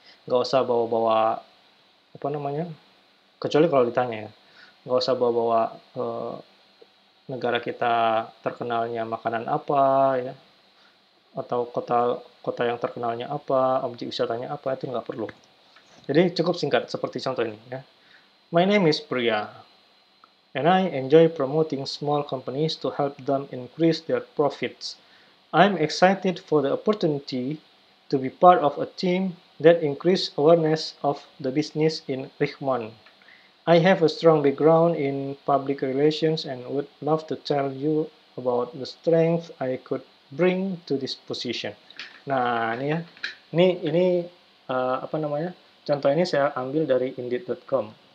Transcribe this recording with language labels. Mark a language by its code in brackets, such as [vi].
[id] Nggak usah bawa-bawa, apa namanya, kecuali kalau ditanya ya. Nggak usah bawa-bawa negara kita terkenalnya makanan apa, ya, atau kota kota yang terkenalnya apa, objek wisatanya apa, itu nggak perlu. Jadi cukup singkat, seperti contoh ini. Ya. [en] My name is Priya, and I enjoy promoting small companies to help them increase their profits. I'm excited for the opportunity to be part of a team that increase awareness of the business in Richmond. I have a strong background in public relations and would love to tell you about the strength I could bring to this position. [id] Nah, ini ya. Ini apa namanya? Contoh ini saya ambil dari indeed.com.